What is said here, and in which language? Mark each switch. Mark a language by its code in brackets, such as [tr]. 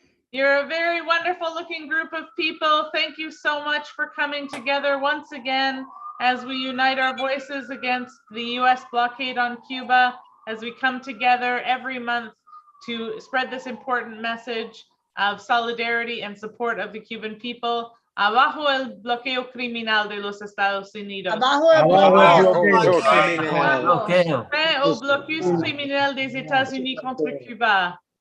[en] You're a very wonderful looking group of people. Thank you so much for coming together once again as we unite our voices against the US blockade on Cuba, as we come together every month to spread this important message of solidarity and support of the Cuban people. [es] Abajo el bloqueo criminal de los Estados Unidos. Abajo el bloqueo criminal. El bloqueo criminal [fr] des États-Unis contre Cuba.